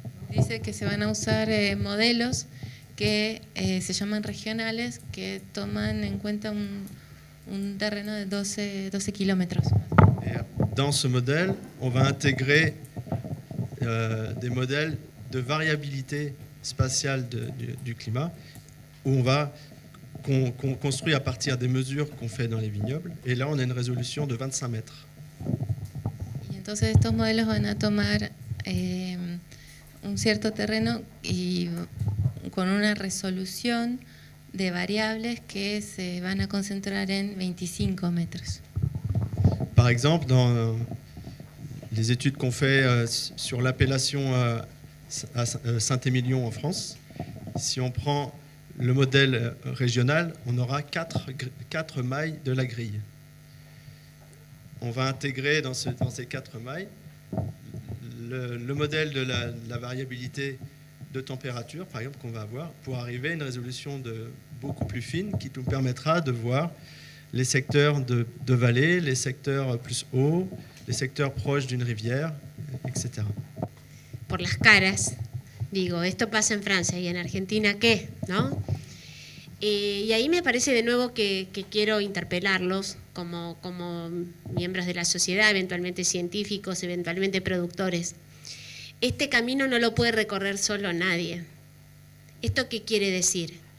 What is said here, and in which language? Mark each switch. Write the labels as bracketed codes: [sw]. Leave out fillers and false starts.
[es] dice que se van a usar modelos que se llaman regionales, que toman en cuenta un terreno de 12 kilómetros. [fr] Dans ce modèle, on va intégrer des modèles de variabilité spatiale du climat, où on va construire à partir des mesures qu'on fait dans les vignobles. Et là, on a une résolution de 25 mètres. [es] Y entonces estos modelos van a tomar un cierto terreno y con una resolución de variables que se van a concentrar en 25 metros. [fr] Par exemple, dans les études qu'on fait sur l'appellation à Saint-Émilion en France, si on prend le modèle régional, on aura 4 mailles de la grille. On va intégrer dans ces 4 mailles le modèle de la variabilité de température, par exemple, qu'on va avoir, pour arriver à une résolution beaucoup plus fine qui nous permettra de voir les secteurs de vallée, les secteurs plus hauts, les secteurs proches d'une rivière, etc. [es] Por las caras, digo, esto pasa en Francia y en Argentina, ¿qué? ¿No? Y ahí me parece de nuevo que quiero interpelarlos como miembros de la sociedad, eventualmente científicos, eventualmente productores. Este camino no lo puede recorrer solo nadie. ¿Esto qué quiere decir?